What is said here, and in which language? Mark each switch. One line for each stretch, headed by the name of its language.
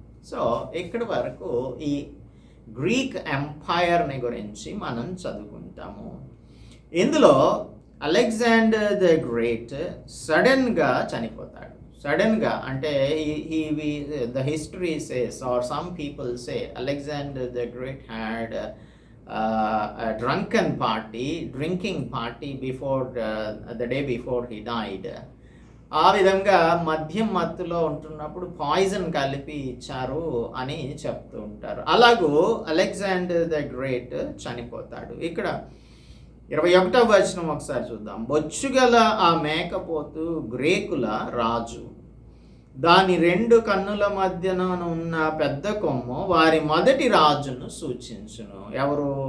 Telugu: So ఇక్కడి వరకు ఈ గ్రీక్ ఎంపైర్ని గురించి మనం చదువుకుంటాము. ఇందులో అలెగ్జాండర్ ద గ్రేట్ సడన్గా చనిపోతాడు. సడన్గా అంటే
English: the history says, or some people say, Alexander the Great had a drinking party before the day before he died.
Telugu: ఆ విధంగా మద్యం మత్తులో ఉంటున్నప్పుడు పాయిజన్ కలిపి ఇచ్చారు అని చెప్తూ ఉంటారు. అలాగూ అలెగ్జాండర్ ద గ్రేట్ చనిపోతాడు. ఇక్కడ 21వ వచనం ఒకసారి చూద్దాం. బొచ్చుగల ఆ మేకపోతు గ్రీకుల రాజు, దాని 2 కన్నుల మధ్యన ఉన్న పెద్ద కొమ్ము వారి మొదటి రాజును సూచించును. ఎవరు?